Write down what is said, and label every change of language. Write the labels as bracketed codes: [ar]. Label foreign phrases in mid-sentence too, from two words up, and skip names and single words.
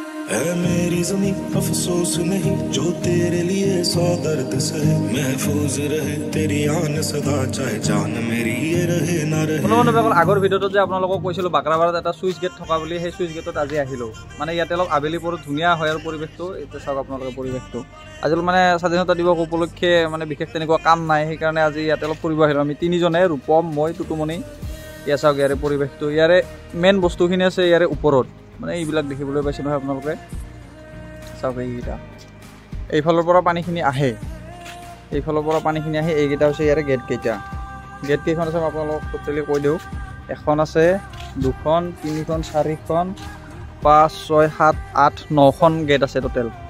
[hi] ऐ मेरी ज़मीं अफसोस नहीं जो तेरे लिए 100 दर्द सहे महफूज रहे तेरी आन सदा चाहे जान मेरी ये रहे ना रहे [as] বন্ধুবান্ধৱীসকল আগৰ ভিডিঅ'টো যে আপোনালোকক কৈছিলো বাকৰাবাৰত এটা সুইচ গেট থকা বুলি সেই সুইচ গেটত আজি আহিলো মানে ইয়াতে অলপ আবেলি পৰত ধুনীয়া হয় আৰু পৰিৱেশটো এতিয়া চাওক আপোনালোকে পৰিৱেশটো আজি মানে স্বাধীনতা দিৱস উপলক্ষে মানে বিশেষ তেনেকুৱা কাম নাই সেইকাৰণে আজি ইয়াতে অলপ ফুৰিব আহিলো আমি তিনিজনে ৰূপম মই টুটুমণি ইয়া চাওক ইয়াৰে পৰিৱেশটো ইয়াৰে মেইন বস্তুখিনি আছে ইয়াৰে ওপৰত মানে এইবিলাক দেখিবলৈ পাইছে নহয় আপোনালোকে চাওক এইকেইটা এইফালৰ পৰা পানীখিনি আহে এইকেইটা হৈছে ইয়াৰে গেট কেইখন আছে মই আপোনালোকক টোটেলি কৈ দিওঁ এখন আছে দুখন তিনিখন চাৰিখন 5 6 7 8 9খন গেট আছে টোটেল